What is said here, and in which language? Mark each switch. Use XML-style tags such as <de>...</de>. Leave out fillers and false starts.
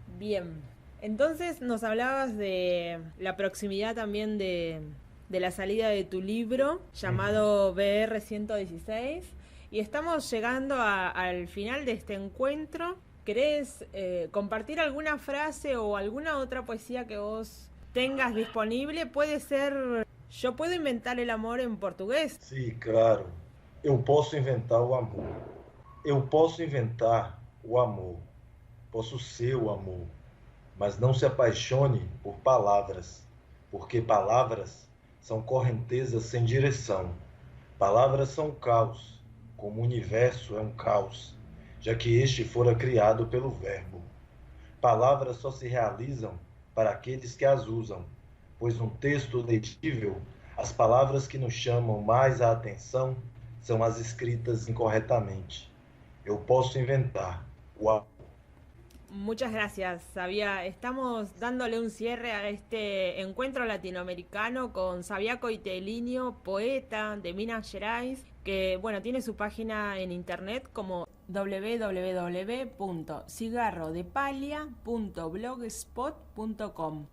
<es>Bien, entonces nos hablabas de la proximidad también de la salida de tu libro llamado BR 116 y estamos llegando al final de este encuentro. ¿Querés compartir alguna frase o alguna otra poesía que vos tengas disponible? Puede ser Yo puedo inventar el amor en portugués. Sí, claro.</es> <pt>Eu posso inventar o amor. Eu posso inventar o amor. Posso ser o amor. Mas não se apaixone por palavras, porque palavras são correntezas sem direção. Palavras são caos, como o universo é um caos, já que este fora criado pelo verbo. Palavras só se realizam para aqueles que as usam, pois um texto legível, as palavras que nos chamam mais a atenção são as escritas incorretamente. Eu posso inventar o amor.</pt> <es>Muchas gracias, Xavier. Estamos dándole un cierre a este encuentro latinoamericano con Xavier Coiteliño, poeta de Minas Gerais, que bueno, tiene su página en internet como www.cigarrodepalia.blogspot.com.</es>